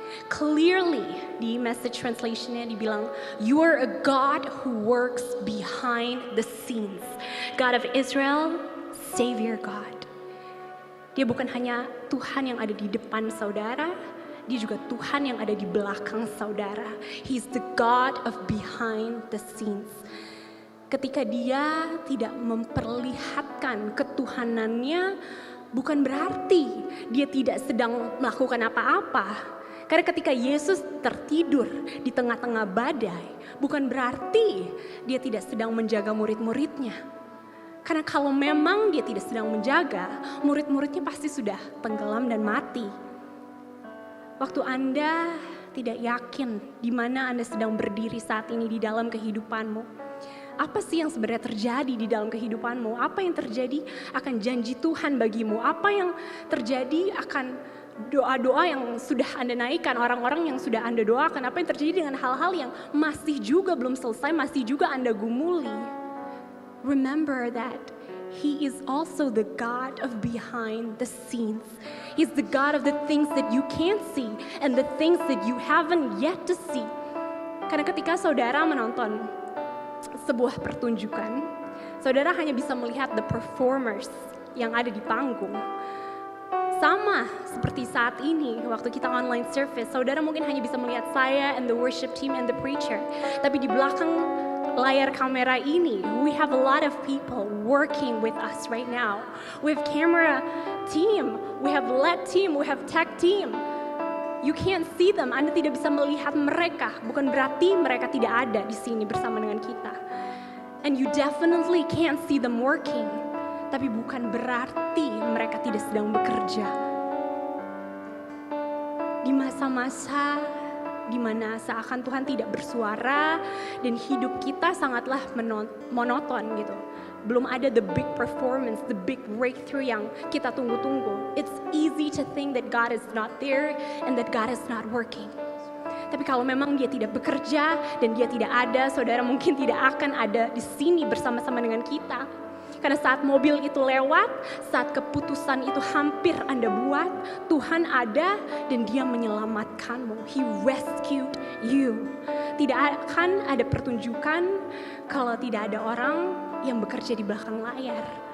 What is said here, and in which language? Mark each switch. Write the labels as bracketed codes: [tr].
[en] Clearly [id] di message translationnya dibilang, [en] you are a God who works behind the scenes. God of Israel, Savior God. [id] Dia bukan hanya Tuhan yang ada di depan saudara, dia juga Tuhan yang ada di belakang saudara. [en] He's the God of behind the scenes. [id] Ketika dia tidak memperlihatkan ketuhanannya, bukan berarti dia tidak sedang melakukan apa-apa. Karena ketika Yesus tertidur di tengah-tengah badai, bukan berarti dia tidak sedang menjaga murid-muridnya. Karena kalau memang dia tidak sedang menjaga, murid-muridnya pasti sudah tenggelam dan mati. Waktu Anda tidak yakin di mana Anda sedang berdiri saat ini di dalam kehidupanmu, apa sih yang sebenarnya terjadi di dalam kehidupanmu? Apa yang terjadi akan janji Tuhan bagimu? Apa yang terjadi akan doa-doa yang sudah Anda naikkan, orang-orang yang sudah Anda doakan? Apa yang terjadi dengan hal-hal yang masih juga belum selesai, masih juga Anda gumuli? [en] Remember that He is also the God of behind the scenes. He's the God of the things that you can't see and the things that you haven't yet to see. [id] Karena ketika saudara menonton sebuah pertunjukan, saudara hanya bisa melihat [en] the performers [id] yang ada di panggung. Sama seperti saat ini, waktu kita online service, saudara mungkin hanya bisa melihat saya [en] and the worship team and the preacher. [id] Tapi di belakang layar kamera ini, [en] we have a lot of people working with us right now. We have camera team, we have LED team, we have tech team. You can't see them, [id] Anda tidak bisa melihat mereka. Bukan berarti mereka tidak ada di sini bersama dengan kita. [en] And you definitely can't see them working. [id] Tapi bukan berarti mereka tidak sedang bekerja. Di masa-masa di mana seakan Tuhan tidak bersuara dan hidup kita sangatlah monoton gitu. Belum ada [en] the big performance, the big breakthrough [id] yang kita tunggu-tunggu. [en] It's easy to think that God is not there and that God is not working. [id] Tapi kalau memang dia tidak bekerja dan dia tidak ada, saudara mungkin tidak akan ada di sini bersama-sama dengan kita. Karena saat mobil itu lewat, saat keputusan itu hampir Anda buat, Tuhan ada dan Dia menyelamatkanmu. [en] He rescued you. [id] Tidak akan ada pertunjukan kalau tidak ada orang yang bekerja di belakang layar.